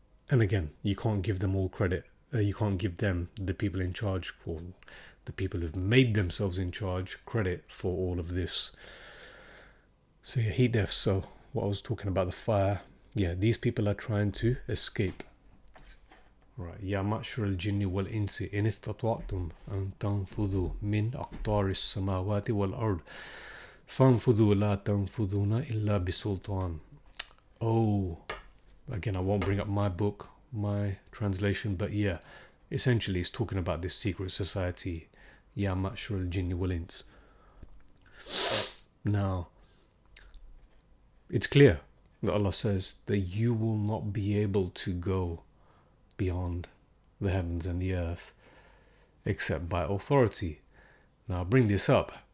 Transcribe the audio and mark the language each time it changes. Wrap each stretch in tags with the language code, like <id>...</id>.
<en>And again, you can't give them all credit. You can't give them, the people in charge, or the people who've made themselves in charge, credit for all of this. So yeah, heat deaths. So what I was talking about, the fire, yeah, these people are trying to escape. Right.</en> <ar>يا معشر الجن والإنس إن استطعتم أن تنفذوا من أقطار السماوات والأرض فانفذوا لا تنفذون إلا بسلطان.</ar> <en>Oh, again, I won't bring up my book, my translation, but yeah, essentially it's talking about this secret society.</en> <ar>يا معشر الجن والإنس.</ar> <en>Now, it's clear that Allah says that you will not be able to go beyond the heavens and the earth except by authority. Now I'll bring this up.</en>